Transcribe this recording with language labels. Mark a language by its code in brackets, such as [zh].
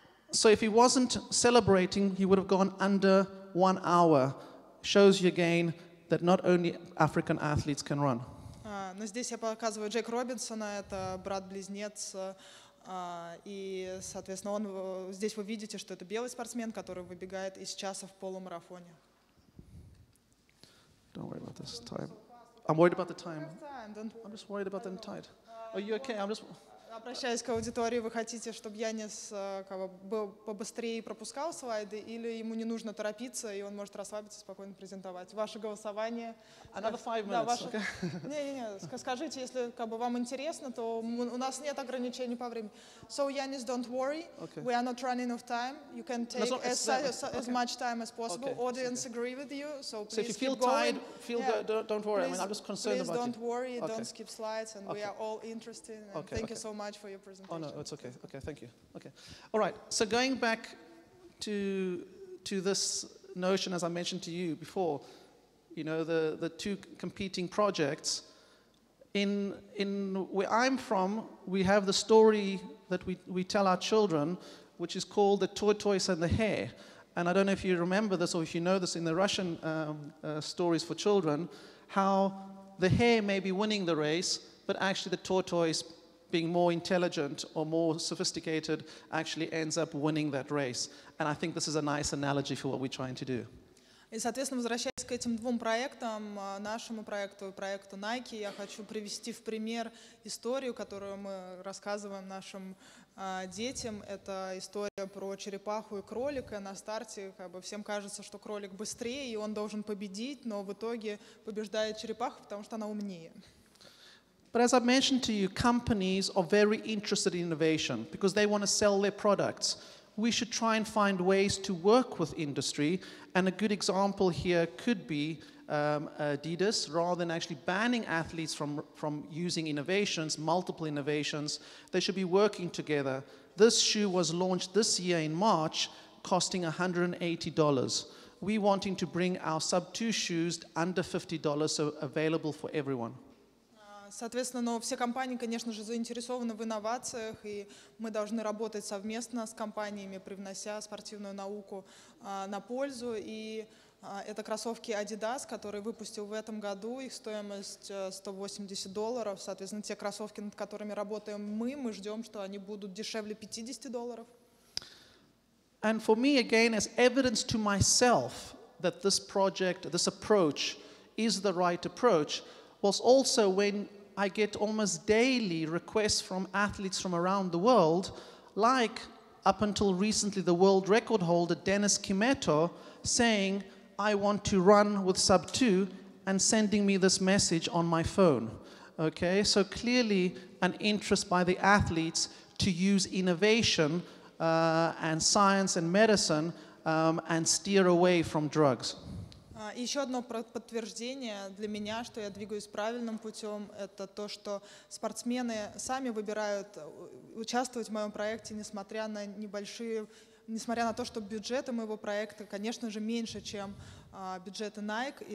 [en] So if he wasn't celebrating, he would have gone under 1 hour. Shows you again that not only African athletes can run. [ru] Но здесь я показываю Джек Робинсона, это брат-близнец, и, соответственно, здесь вы видите, что это белый спортсмен, который выбегает из часа в полумарафоне. [en] Don't worry about this time. I'm worried about the time. I'm just worried about the tide. Are you okay? I'm just... [ru] Обращаясь к аудитории, вы хотите, чтобы Яннис был побыстрее и пропускал слайды, или ему не нужно торопиться, и он может расслабиться, спокойно презентовать? Ваше голосование. [en] Another 5 minutes. [ru] Да, не, скажите, если вам интересно, то у нас нет ограничений по времени. [en] So, Яннис, don't worry. We are not running out of time. You can take as much time as possible. Audience agree with you, so please if you feel keep going. tired, don't worry. I mean, I'm just concerned about you. Please don't worry. Don't skip slides, and we are all interested. And thank you so much for your presentation. Oh no, it's okay. Okay, thank you. Okay, all right. So going back to this notion, as I mentioned to you before, you know, the two competing projects. In where I'm from, we have the story that we tell our children, which is called the tortoise and the hare. And I don't know if you remember this or if you know this in the Russian stories for children, how the hare may be winning the race, but actually the tortoise, being more intelligent or more sophisticated, actually ends up winning that race. And I think this is a nice analogy for what we're trying to do. [ru] И, соответственно, возвращаясь к этим двум проектам, нашему проекту и проекту Nike, я хочу привести в пример историю, которую мы рассказываем нашим детям. Это история про черепаху и кролика. На старте всем кажется, что кролик быстрее, и он должен победить, но в итоге побеждает черепаха, потому что она умнее. [en] But as I've mentioned to you, companies are very interested in innovation because they want to sell their products. We should try and find ways to work with industry, and a good example here could be Adidas. Rather than actually banning athletes from using innovations, multiple innovations, they should be working together. This shoe was launched this year in March, costing $180. We're wanting to bring our sub-2 shoes under $50, so available for everyone. [ru] Соответственно, но все компании, конечно же, заинтересованы в инновациях, и мы должны работать совместно с компаниями, привнося спортивную науку на пользу. И это кроссовки Adidas, которые выпустил в этом году, их стоимость $180. Соответственно, те кроссовки, над которыми работаем мы ждем, что они будут дешевле $50. [en] And for me, again, as evidence to myself that this project, this approach is the right approach, was also when I get almost daily requests from athletes from around the world, like up until recently the world record holder Denis Kimeto saying, I want to run with sub-2, and sending me this message on my phone. Okay, so clearly an interest by the athletes to use innovation and science and medicine and steer away from drugs. [ru] Еще одно подтверждение для меня, что я двигаюсь правильным путем, это то, что спортсмены сами выбирают участвовать в моем проекте, несмотря на то, что бюджеты моего проекта, конечно же, меньше, чем бюджеты Nike.